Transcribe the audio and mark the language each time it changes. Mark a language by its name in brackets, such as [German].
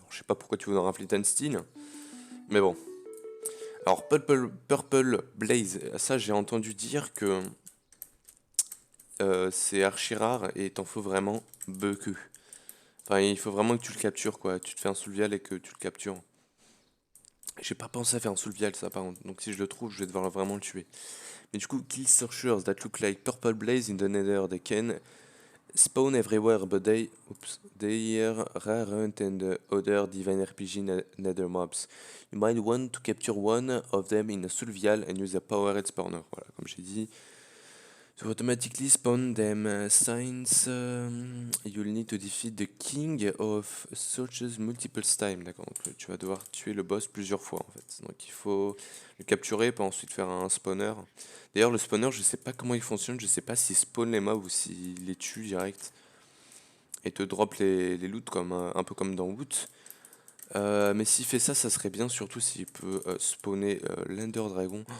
[French] Je sais pas pourquoi tu veux dans un Flint and Steel, mais bon. Alors Purple Blaze, ça j'ai entendu dire que c'est archi rare et t'en faut vraiment beaucoup. Enfin, il faut vraiment que tu le captures quoi. Tu te fais un Soulvial et que tu le captures. J'ai pas pensé à faire un Soulvial ça par contre. Donc si je le trouve, je vais devoir vraiment le tuer. Mais du coup, [English] kill searchers that look like Purple Blaze in the Nether. They can spawn everywhere, but they are rarent and other divine RPG nether mobs. You might want to capture one of them in a Soulvial and use a powered spawner. [French] Voilà, comme j'ai dit. [English] To automatically spawn them since you'll need to defeat the king of searches multiple times. [French] D'accord, donc tu vas devoir tuer le boss plusieurs fois en fait. Donc il faut le capturer pour ensuite faire un spawner. D'ailleurs le spawner je sais pas comment il fonctionne, je sais pas s'il spawn les mobs ou s'il les tue direct et te drop les loots comme un peu comme dans Woot. Mais s'il fait ça, ça serait bien, surtout s'il peut spawner l'Ender Dragon.